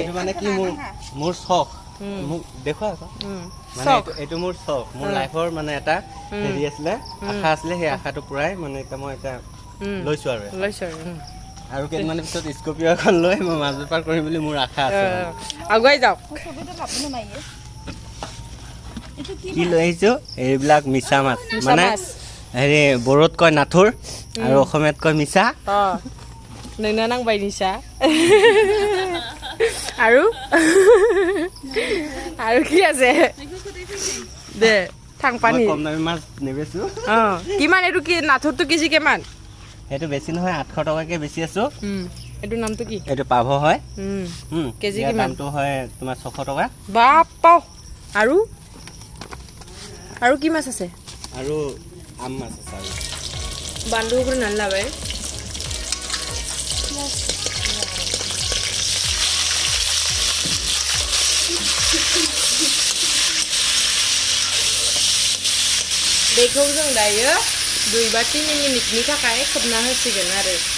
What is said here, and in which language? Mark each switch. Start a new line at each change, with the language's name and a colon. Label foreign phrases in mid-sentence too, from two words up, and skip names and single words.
Assamese: মানে কি মোৰ শখ মোক দেখুৱা মানে এইটো মোৰ শখ মোৰ লাইফৰ মানে এটা হেৰি আছিলে আশা আছিলে সেই আশাটো পুৰাই মানে এটা মই এটা লৈছো আৰু কেইদিনমানৰ পিছত স্কৰ্পিঅ এখন লৈ মই মাছ বেপাৰ কৰিম বুলি মোৰ আশা আছে আগুৱাই যাওক কি লৈ আহিছো এইবিলাক মিছা মাছ মানে হেৰি বড়োত কয় নাথুৰ আৰু অসমীয়াত কয় মিছা
Bodo: नोंना नांबाय निसा आरो
Assamese: কি আছে দে থাং পানী কম দামী মাছ নেবেছো কিমান এটো কি নাথুৰটো কেজি কিমান এটো বেছি নহয় 800 টকাকে বেছি আছো এটো নামটো কি এটো পাভ হয় কেজি কিমান দামটো হয় তোমাৰ 600 টকা বাপ পাও আৰু কি মাছ আছে আৰু আম মাছ আছে
Bodo: বান্দু গুৰ নালাবাই बेखौ जों दायो 2 बा 3 मिनिटनि थाखाय खोबना होसिगोन आरो